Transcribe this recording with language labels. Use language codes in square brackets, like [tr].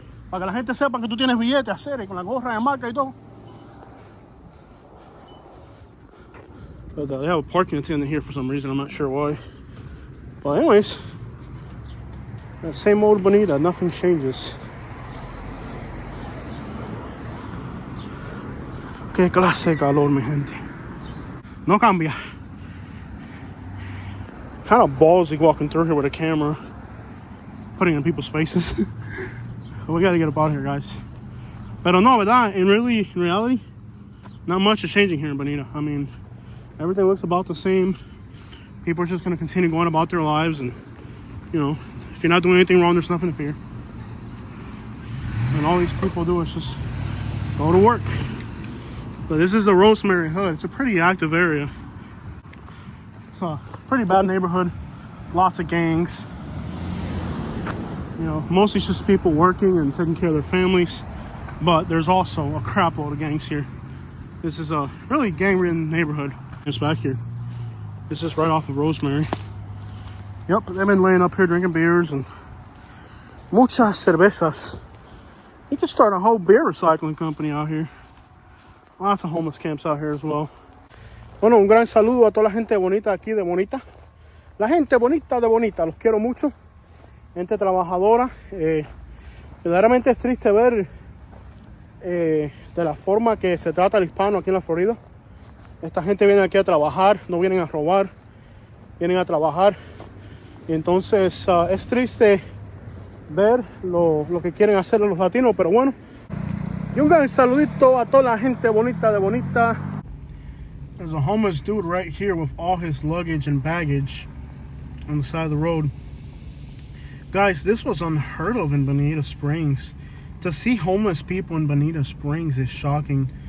[es] Para que la gente sepa que tú tienes billete, hacer con la gorra de marca y todo. [en] But they have a parking attendant here for some reason. I'm not sure why. But anyways, that same old Bonita, nothing changes. [es] Qué clase de calor, mi gente. No cambia. [en] Kind of ballsy walking through here with a camera, putting it in people's faces. We gotta get up out of here, guys. [es] Pero no, ¿verdad? [en] In reality, not much is changing here in Bonita. I mean, everything looks about the same. People are just gonna continue going about their lives, and you know, if you're not doing anything wrong, there's nothing to fear. And all these people do is just go to work. But this is the Rosemary Hood. It's a pretty active area. It's a pretty bad neighborhood. Lots of gangs. You know, mostly it's just people working and taking care of their families. But there's also a crap load of gangs here. This is a really gang-ridden neighborhood. It's back here. This is right off of Rosemary. Yep, they've been laying up here drinking beers and [es] muchas cervezas. [en] You could start a whole beer recycling company out here. Lots of homeless camps out here as well. [es] Bueno, un gran saludo a toda la gente bonita aquí de Bonita. La gente bonita de Bonita, los quiero mucho. Gente trabajadora. Verdaderamente es triste ver de la forma que se trata el hispano aquí en la Florida. Esta gente viene aquí a trabajar, no vienen a robar, vienen a trabajar. Y entonces es triste ver lo que quieren hacer los latinos, pero bueno. Y un gran saludito a toda la gente bonita de Bonita. [en] There's a homeless dude right here with all his luggage and baggage on the side of the road. Guys, this was unheard of in Bonita Springs. To see homeless people in Bonita Springs is shocking.